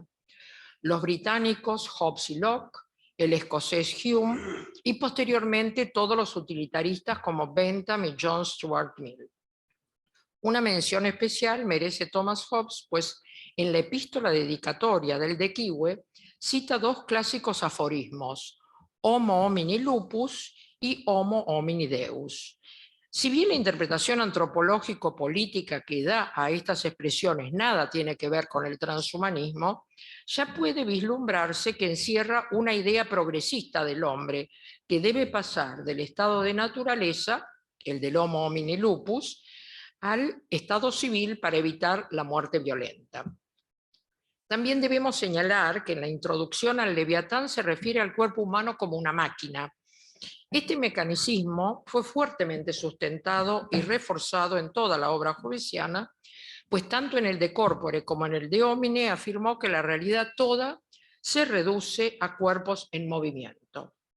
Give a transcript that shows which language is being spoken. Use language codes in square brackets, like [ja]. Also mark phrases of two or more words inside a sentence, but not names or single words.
[es] Los británicos Hobbes y Locke, el escocés Hume y posteriormente todos los utilitaristas como Bentham y John Stuart Mill. Una mención especial merece Thomas Hobbes, pues en la epístola dedicatoria del De Quibue cita dos clásicos aforismos, [la] Homo homini lupus [es] y [la] Homo homini deus. [es] Si bien la interpretación antropológico-política que da a estas expresiones nada tiene que ver con el transhumanismo, ya puede vislumbrarse que encierra una idea progresista del hombre, que debe pasar del estado de naturaleza, el del [la] Homo homini lupus, [es] al estado civil para evitar la muerte violenta. También debemos señalar que en la introducción al Leviatán se refiere al cuerpo humano como una máquina. Este mecanismo fue fuertemente sustentado y reforzado en toda la obra hobbesiana, pues tanto en el De Corpore como en el De Homine afirmó que la realidad toda se reduce a cuerpos en movimiento.